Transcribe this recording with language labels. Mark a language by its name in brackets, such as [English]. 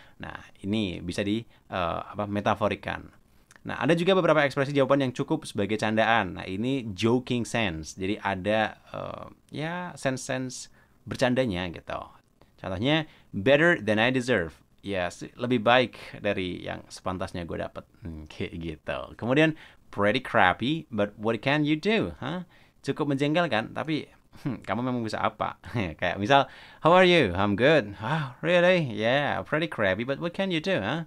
[Indonesian] Nah, ini bisa metaforikan. Nah, ada juga beberapa ekspresi jawaban yang cukup sebagai candaan. Nah, ini joking sense. Jadi ada sense bercandanya gitu. Contohnya, [English] better than I deserve. [Indonesian] Ya, lebih baik dari yang sepantasnya gue dapat. Kayak gitu. Kemudian, [English] pretty crappy, but what can you do? [Indonesian] Cukup menjengkelkan, tapi kamu memang bisa apa? Kayak misal, [English] how are you? I'm good. Really? Yeah, pretty crappy, but what can you do?